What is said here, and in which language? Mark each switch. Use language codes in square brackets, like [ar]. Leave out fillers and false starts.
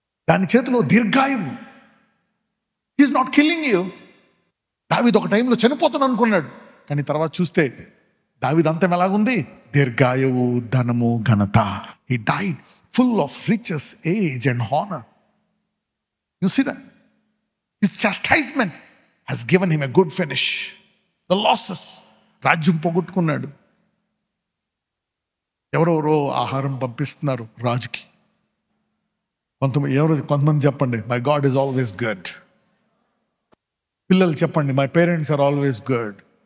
[te] దాని చేతిలో దీర్ఘాయువు. [en] He is not killing you. [te] దావీదు ఒక టైంలో చనిపోతాను అనుకున్నాడు, కానీ తర్వాత చూస్తే దావీదు అంతం ఎలాగుంది? దీర్ఘాయువు, ధనము, ఘనత. [en] He died full of riches, age and honor. You see that? His chastisement has given him a good finish. The losses, [te] రాజ్యం పోగొట్టుకున్నాడు. ఎవరెవరో ఆహారం పంపిస్తున్నారు రాజుకి. కొంతమంది చెప్పండి, [en] My God is always good. [te] పిల్లలు చెప్పండి, [en] My parents are always good.